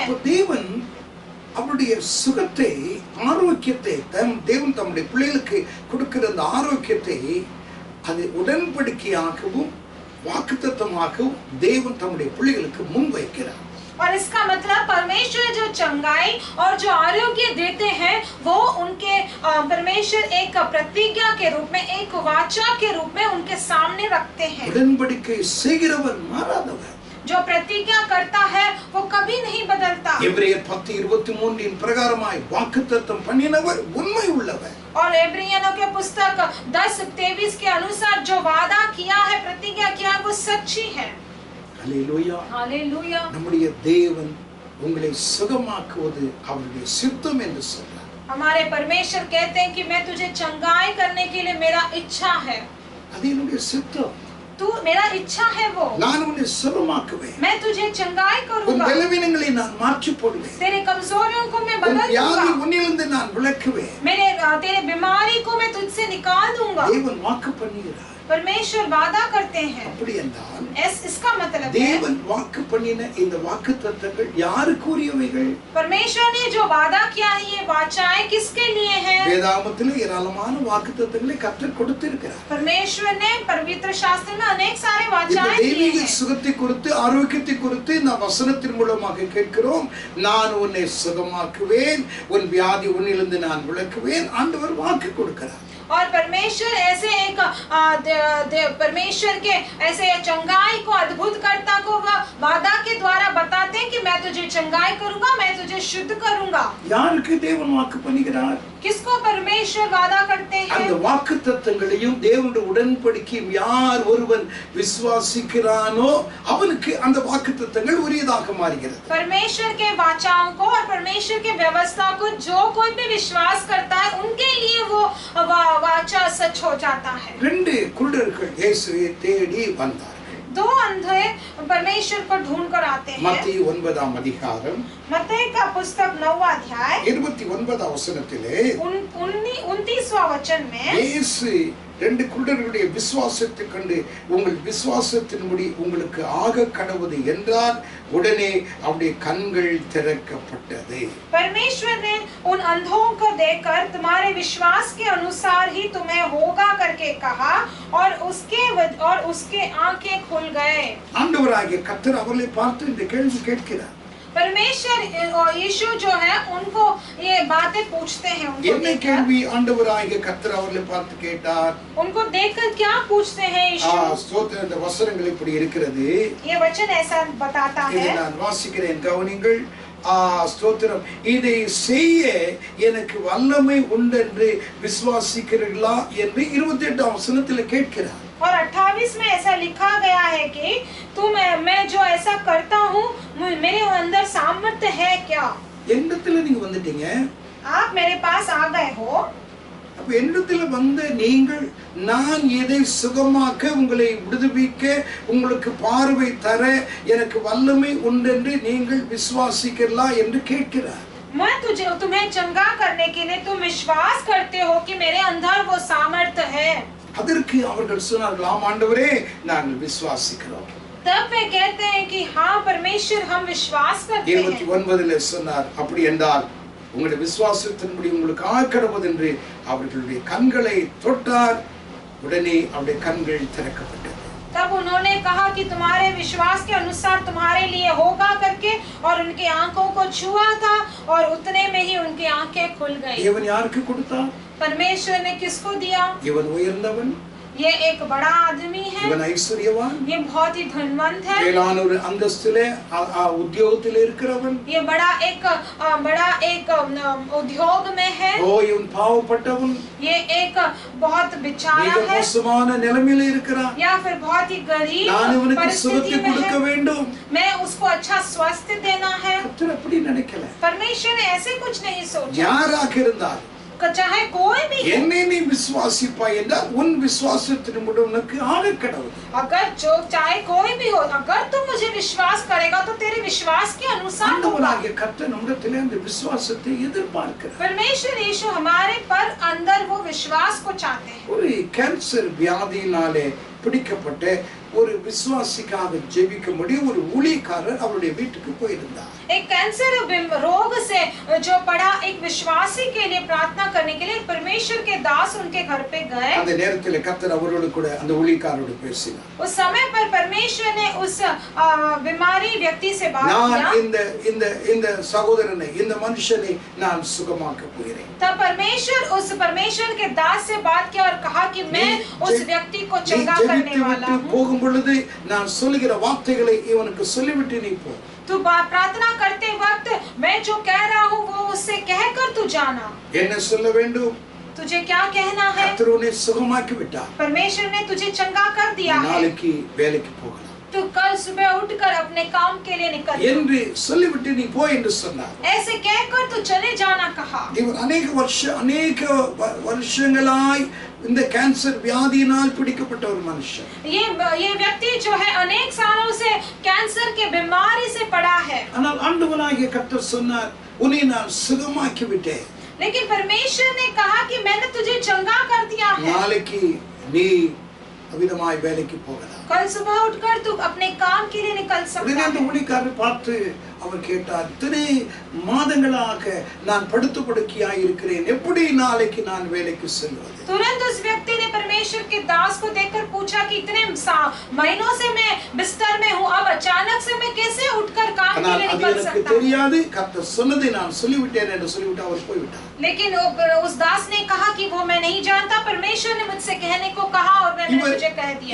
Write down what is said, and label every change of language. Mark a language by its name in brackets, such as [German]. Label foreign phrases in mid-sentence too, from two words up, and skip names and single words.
[Tamil] தேவன் அவருடைய சுகத்தை, ஆரோக்கியத்தை தேவன் தம்முடைய பிள்ளைகளுக்கு கொடுக்கிற அந்த ஆரோக்கியத்தை அது உடன்படிக்கையாகவும் வாக்குத்தத்தமாகவும் தேவன் தம்முடைய பிள்ளைகளுக்கு முன் வைக்கிறார். [Hindi] और इसका मतलब परमेश्वर जो चंगाई और जो आरोग्य देते हैं वो उनके परमेश्वर एक प्रतिज्ञा के रूप में, एक वाचा के रूप में उनके सामने रखते हैं। [Tamil] உடன்படிக்கை செய்கிறவர் மாறாதவர். [Hindi] जो प्रतिज्ञा करता है वो कभी नहीं बदलता। [Tamil] எபிரேயர் 10:23 பிரகாரமாய் வாக்குத்தத்தம் பண்ணினவர் உண்மை உள்ளவர். [Hindi] और इब्रियों के पुस्तक 10:23 के अनुसार जो वादा किया है, प्रतिज्ञा किया है, वो सच्ची है। [Tamil] ஹல்லேலூயா. [Hindi] हालेलुया। [Tamil] நம்முடைய தேவன் உங்களை சுகமாக்குவது அவருடைய சித்தம் என்று சொல்றார். [Hindi] हमारे परमेश्वर कहते हैं कि मैं तुझे चंगाई करने के लिए मेरा इच्छा है। [Tamil] அது என்னுடைய சித்தம். [Hindi] तू मेरा इच्छा है वो। [Tamil] நான் உன்னை சுகமாக்குவேன். [Hindi] मैं तुझे चंगाई [Tamil] உன் [Hindi] करूंगा। [Tamil] பலவீனங்களை நான் மாற்றி போடுவேன். [Hindi] तेरे कमजोरियों को मैं [Tamil] உன் [Hindi] बदल [Tamil] வியாதி [Hindi] दूंगा। [Tamil] உன்னிலிருந்து நான் விலக்குவேன். [Hindi] तेरे बीमारी को मैं तुझसे निकाल दूंगा। [Tamil] தேவன் வாக்கு பண்ணுகிறார். [Hindi] परमेश्वर वादा करते हैं। [Tamil] அப்படி என்றால் [Hindi] इसका मतलब है [Tamil] தேவன் வாக்கு பண்ணின இந்த வாக்குத்தத்தங்கள் யாருக்குரியவைகள்? [Hindi] परमेश्वर ने जो वादा किया है ये वाचाएं किसके लिए हैं? [Tamil] வேதாகமத்திலே ஏராளமான வாக்குத்தத்தங்களை கர்த்தர் கொடுத்திருக்கிறார். [Hindi] परमेश्वर ने पवित्र शास्त्र में अनेक सारे [Tamil] இந்த [Hindi] वाचाएं दी [Tamil] தெய்வீக [Hindi] हैं। [Tamil] சுகத்தை குறித்து ஆரோக்கியத்தை குறித்து நாம் வசனத்தின் மூலமாக கேட்கிறோம். நான் உன்னை சுகமாக்குவேன், உன் வியாதி உன்னிலிருந்து நான் விலக்குவேன். ஆண்டவர் வாக்கு கொடுக்கிறார். [Hindi] और परमेश्वर ऐसे एक परमेश्वर के ऐसे चंगाई को अद्भुत कर्ता को वादा के द्वारा बताते हैं कि मैं तुझे चंगाई करूंगा, मैं तुझे शुद्ध करूंगा। [Tamil] யாருக்கு தேவன் வாக்கு பண்ணுகிறார்? [Hindi] किसको परमेश्वर वादा करते [Tamil] அந்த [Hindi] हैं? [Tamil] வாக்குத்தத்தங்களையும் தேவனுடைய உடன்படிக்கையும் யார் ஒருவன் விசுவாசிக்கிறானோ அவனுக்கு அந்த வாக்குத்தத்தங்கள் உரியதாக மாறுகிறது. [Hindi] परमेश्वर के वाचाओं को और परमेश्वर के व्यवस्था को जो कोई भी विश्वास करता है उनके लिए वो वाचा सच हो जाता है। [Tamil] ரெண்டு குருடர்கள் இயேசுவை தேடி வந்தார்கள். [Hindi] दो अंधे परमेश्वर को ढूंढ कर आते हैं। [Tamil] மத்தேயு 9ஆம் அதிகாரம் [Hindi] मत्ती का पुस्तक 9वां अध्याय [Tamil] 29ஆம் வசனத்திலே [Hindi] 29वां वचन में [Tamil] இயேசு ரெண்டு குருடர்களுடைய விசுவாசத்தை கண்டு உங்கள் விசுவாசத்தின்படி உங்களுக்கு ஆக கடவுது என்றால் உடனே அவருடைய கண்கள் திறக்கப்பட்டது. [Hindi] परमेश्वर ने उन अंधों को देखकर तुम्हारे विश्वास के अनुसार ही तुम्हें होगा करके कहा और उसके आंखें खुल गए। [Tamil] ஆண்டவராகிய கர்த்தர் அவர்களை பார்த்து இந்த கேள்வி கேட்கிறார். [Hindi] परमेश्वर और यीशु जो है उनको ये बातें पूछते हैं। [Tamil] என்ன கேள்வி ஆண்டவராகிய கர்த்தர் அவர்களை பார்த்து கேட்டார்? [Hindi] उनको देखकर क्या पूछते हैं यीशु? [Tamil] ஸ்தோத்திரம். இந்த வசனங்கள் இப்படி இருக்கிறது. [Hindi] ये वचन ऐसा बताता [Tamil] இதை [Hindi] है। [Tamil] நான் வாசிக்கிறேன், கவனிங்கள். ஸ்தோத்திரம். இதை செய்ய எனக்கு வல்லமை உண்டென்று விசுவாசிக்கிறீர்களா என்று 28ஆம் வசனத்தில் கேட்கிறார். [Hindi] और 28 में ऐसा लिखा गया है कि मैं जो ऐसा करता हूँ मेरे अंदर सामर्थ्य है क्या? [Tamil] என்னத்துல நீங்க வந்துட்டீங்க? [Hindi] आप मेरे पास आ गए हो। [Tamil] அப்ப என்னத்துல வந்த நீங்கள் நான் எதை சுகமாக்க, உங்களை விடுவிக்க, உங்களுக்கு பார்வை தர எனக்கு வல்லமை உண்டென்று நீங்கள் விசுவாசிக்கிறீர்களா என்று கேட்கிறார். [Hindi] मैं तुम्हें चंगा करने के लिए तुम विश्वास करते हो कि मेरे अंदर वो सामर्थ्य है? [Tamil] அதற்கு அவர்கள் சொன்னார்கள், ஆம் ஆண்டவரே நாங்கள் விசுவாசிக்கிறோம். [Hindi] तब वे कहते हैं कि हाँ परमेश्वर हम विश्वास करते हैं। [Tamil] 29 சொன்னார், அப்படி என்றால் உங்களுடைய விசுவாசத்தின்படி உங்களுக்கு ஆக்கடவது என்று அவர்களுடைய கண்களை தொட்டார். உடனே அவருடைய கண்கள் திறக்கப்பட்டது. [Hindi] तब उन्होंने कहा कि तुम्हारे विश्वास के अनुसार तुम्हारे लिए होगा करके और उनके आंखों को छुआ था और उतने में ही उनकी आंखें खुल गई। [Tamil] இவன் யாருக்கு கொடுத்தார்? [Hindi] परमेश्वर ने किसको दिया? [Tamil] இவன் உயர்ந்தவன், [Hindi] ये एक बड़ा आदमी है, [Tamil] இவன் ஐஸ்வர்யவான், [Hindi] ये बहुत ही धनवंत है, [Tamil] மேலான ஒரு அந்தஸ்திலே உத்தியோகத்திலே இருக்கிறவன், [Hindi] ये बड़ा एक उद्योग में है, [Tamil] ஓ இவன் பாவப்பட்டவன், [Hindi] ये एक बहुत बेचारा [Tamil] மிக [Hindi] है [Tamil] மோசமான நிலைமையில இருக்கிறான். [Hindi] या फिर बहुत ही गरीब [Tamil] நான் இவனுக்கு [Hindi] परिस्थिति [Tamil] சுகத்தை [Hindi] में [Tamil] கொடுக்க [Hindi] है, [Tamil] வேண்டும். [Hindi] मैं उसको अच्छा स्वास्थ्य देना है। [Tamil] கர்த்தர் அப்படி நினைக்கல. [Hindi] परमेश्वर ने ऐसे कुछ नहीं सोचा। [Tamil] யாராக இருந்தால் [Hindi] चाहे कोई भी हो, [Tamil] என்னை நீ விசுவாசிப்பாய் என்றால் உன் விசுவாசத்தின் மூலம் உனக்கு ஆக கடவுள். [Hindi] अगर जो चाहे कोई भी हो, अगर तुम मुझे विश्वास करेगा तो तेरे विश्वास के अनुसार होगा। [Tamil] ஆண்டவராகிய கர்த்தர் நம்மிடத்திலே அந்த விசுவாசத்தை எதிர்பார்க்கிறார். [Hindi] परमेश्वर यीशु हमारे पर अंदर वो विश्वास को चाहते हैं। [Tamil] ஒரு கேன்சர் வியாதியினாலே பிடிக்கப்பட்ட ஒரு விசுவாசிக்காக ஜெபிக்கும்படி ஒரு ஊழியக்காரர் அவருடைய வீட்டுக்கு போயிருந்தார். [Hindi] एक कैंसर रोग से जो पड़ा एक विश्वासी के लिए प्रार्थना करने के लिए परमेश्वर के दास उनके घर पे गए। [Tamil] அந்த நேரத்தில் கர்த்தர் அவரோடு கூட அந்த ஊழியக்காரரோடு பேசினார். [Hindi] उस समय पर परमेश्वर ने उस बीमारी व्यक्ति से बात [Tamil] நான் [Hindi] किया। [Tamil] இந்த சகோதரனை, இந்த மனுஷனை நான் சுகமாக்க போகிறேன். [Hindi] तब परमेश्वर के दास से बात किया और कहा कि मैं उस व्यक्ति को चंगा करने वाला हूँ। [Tamil] போகும் பொழுது நான் சொல்லுகிற வார்த்தைகளை இவனுக்கு சொல்லிவிட்டு நீ போ. [Hindi] तू प्रार्थना करते वक्त मैं जो कह रहा हूँ वो उससे कहकर तू जाना। [Tamil] என்ன சொல்ல வேண்டும்? [Hindi] तुझे क्या कहना है? [Tamil] கர்த்தர் உன்னை சுகமாக்கி விட்டார். [Hindi] परमेश्वर ने तुझे चंगा कर दिया है। [Tamil] நாளைக்கு வேலைக்கு போகலாம். [Hindi] तू कल सुबह उठकर अपने काम के लिए निकल जा। [Tamil] என்று சொல்லிவிட்டு நீ போ என்று சொன்னார். [Hindi] ऐसे कहकर तू चले जाना कहा। [Tamil] இவர் अनेक வருஷங்களாய் இந்த கேன்சர் வியாதியினால் பிடிக்கப்பட்ட ஒரு மனுஷன். [Hindi] ये व्यक्ति जो है अनेक सालों से कैंसर के बीमारी से पड़ा है। [Tamil] ஆனால் ஆண்டவராகிய கர்த்தர் சொன்னார், உன்னை நான் சுகமாக்கி விட்டேன். [Hindi] लेकिन परमेश्वर ने कहा कि मैंने तुझे चंगा कर दिया है। [Tamil] நாளைக்கு நீ அவிதமாய் வேலைக்கு போகலாம். [Hindi] कल सुबह उठकर तू अपने काम के लिए निकल सकता [Tamil] உடனே அந்த [Hindi] है। [Tamil] ஊழியக்காரரை பார்த்து அவர் கேட்டார், இத்தனை மாதங்களாக நான் படுத்து படுக்கையாய் இருக்கிறேன், எப்படி நாளைக்கு நான் வேலைக்கு செல்வது? [Hindi] तुरंत उस व्यक्ति ने परमेश्वर के दास को देखकर पूछा कि इतने महीनों से मैं बिस्तर में हूँ, अब अचानक से मैं कैसे उठकर काम के [Tamil] ஆனால் [Hindi] लिए [Tamil] அது [Hindi] निकल [Tamil] எனக்கு [Hindi] सकता हूँ? [Tamil] தெரியாது, கர்த்தர் சொன்னதை நான் சொல்லிவிட்டேன் என்று சொல்லிவிட்டு அவர் போய்விட்டார். [Hindi] लेकिन उस दास ने कहा कि वो मैं नहीं जानता, परमेश्वर ने मुझसे कहने को कहा और मैंने तुझे कह दिया।